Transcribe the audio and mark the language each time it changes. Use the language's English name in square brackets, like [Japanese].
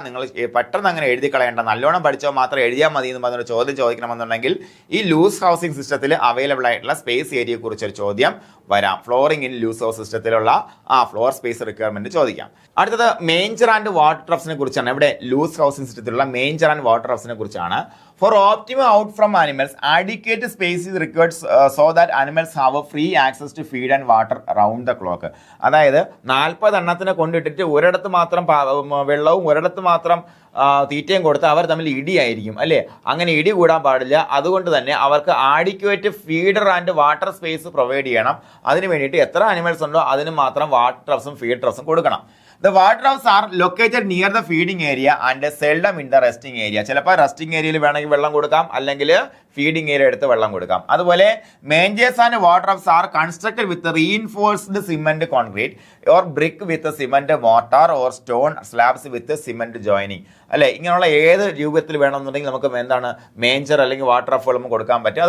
[Malayalam] നിങ്ങൾ പെട്ടെന്ന് അങ്ങനെ എഴുതി കളയേണ്ട, നല്ലോണം പഠിച്ചോ മാത്രം എഴുതിയാൽ മതി എന്ന് പറഞ്ഞൊരു ചോദ്യം ചോദിക്കണമെന്നുണ്ടെങ്കിൽ ഈ ലൂസ് ഹൗസിംഗ് സിസ്റ്റത്തിൽ അവൈലബിൾ ആയിട്ടുള്ള സ്പേസ് ഏരിയയെ കുറിച്ചൊരു ചോദ്യം വരാം. Flooring in loose house സിസ്റ്റത്തിലുള്ള floor space requirement ചോദിക്കാം. അടുത്തത് മേഞ്ചർ ആൻഡ് വാട്ടർ ട്രഫ്സിനെ കുറിച്ചാണ്. ഇവിടെ loose housing സിസ്റ്റത്തിലുള്ള manger and water ട്രഫ്സിനെ കുറിച്ചാണ്. [English] For optimum out from animals, adequate space is required so that animals have a free access to feed and water around the clock. [Malayalam] അതായത് 40 എണ്ണത്തിനെ കൊണ്ടിട്ടിട്ട് ഒരിടത്ത് മാത്രം വെള്ളവും ഒരിടത്ത് മാത്രം തീറ്റയും കൊടുത്ത് അവർ തമ്മിൽ ഇടിയായിരിക്കും അല്ലേ. അങ്ങനെ ഇടി കൂടാൻ പാടില്ല. അതുകൊണ്ട് തന്നെ അവർക്ക് adequate feeder and water space provide ചെയ്യണം. അതിന് വേണ്ടിയിട്ട് എത്ര അനിമൽസ് ഉണ്ടോ അതിന് മാത്രം വാട്ടർ ട്രഫ്സും ഫീഡ് ട്രഫ്സും കൊടുക്കണം. [English] The water troughs are located near the feeding area and seldom in the resting area. [Malayalam] ചിലപ്പോൾ റെസ്റ്റിംഗ് ഏരിയയിൽ വേണമെങ്കിൽ വെള്ളം കൊടുക്കാം, അല്ലെങ്കിൽ ഫീഡിംഗ് ഏരിയ എടുത്ത് വെള്ളം കൊടുക്കാം. അതുപോലെ [English] mangers and water troughs are constructed with reinforced cement concrete or brick with cement mortar or stone slabs with cement joining [Malayalam] അല്ലെ. ഇങ്ങനെയുള്ള ഏത് രൂപത്തിൽ വേണമെന്നുണ്ടെങ്കിൽ നമുക്ക് എന്താണ് മേഞ്ചർ അല്ലെങ്കിൽ വാട്ടർ ട്രഫ് നമുക്ക് കൊടുക്കാൻ പറ്റും.